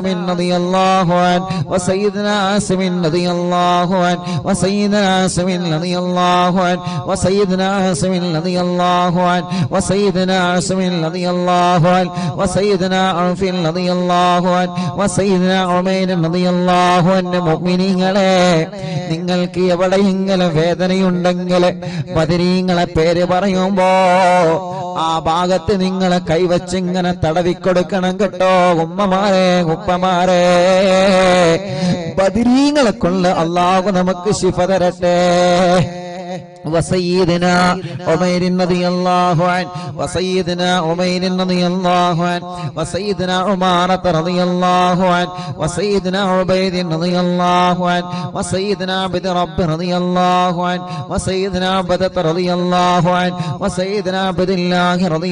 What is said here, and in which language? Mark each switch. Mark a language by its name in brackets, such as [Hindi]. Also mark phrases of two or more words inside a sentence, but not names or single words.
[Arabic] رضي الله عنه وسيدنا عاصم رضي الله عنه وسيدنا عاصم رضي الله عنه وسيدنا عاصم رضي الله عنه وسيدنا عاصم رضي الله عنه وسيدنا عوف رضي الله عنه وسيدنا عمير رضي الله عنه [Malayalam] മുഅ്മിനീങ്ങളെ നിങ്ങൾക്ക് എവിടെയെങ്കിലും വേദനയുണ്ടെങ്കിൽ ബദരീങ്ങളെ പേര് പറയുമ്പോ ആ ഭാഗത്ത് നിങ്ങൾ കൈവച്ചിങ്ങനെ തടവിക്കൊടുക്കണം കേട്ടോ ഉമ്മമാരെ ഉപ്പമാരെ ബദരീങ്ങളെ കൊണ്ട് അല്ലാഹു നമുക്ക് ശിഫ തരട്ടെ [Arabic] وسيدنا عمير رضي الله عنه وسيدنا عمير رضي الله عنه وسيدنا عمارة رضي الله عنه وسيدنا عبيد رضي الله عنه وسيدنا عبد رب رضي الله عنه وسيدنا عبدة رضي الله عنه وسيدنا عبد الله رضي